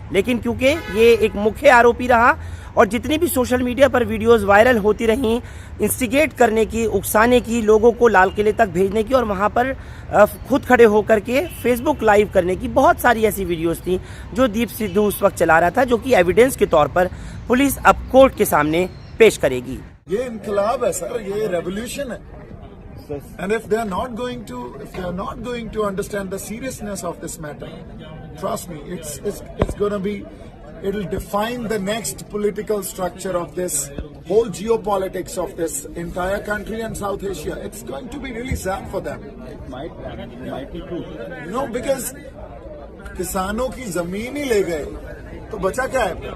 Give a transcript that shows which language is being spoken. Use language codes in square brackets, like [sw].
[hi] लेकिन क्योंकि ये एक मुख्य आरोपी रहा और जितनी भी सोशल मीडिया पर वीडियोस वायरल होती रहीं, इंस्टिगेट करने की, उकसाने की, लोगों को लाल किले तक भेजने की और वहां पर खुद खड़े होकर के फेसबुक लाइव करने की बहुत सारी ऐसी वीडियोस थी जो दीप सिद्धू उस वक्त चला रहा था, जो कि एविडेंस के तौर पर पुलिस अब कोर्ट के सामने पेश करेगी। ये इनकलाब है सर, ये रेवोल्यूशन है। [en] And if they are not going to understand the seriousness of this matter, trust me, it's going to be, it'll define the next political structure of this whole geopolitics of this entire country and South Asia. It's going to be really sad for them. It might be true. You know, because [hi] किसानों की जमीन ही ले गए, तो बचा क्या है?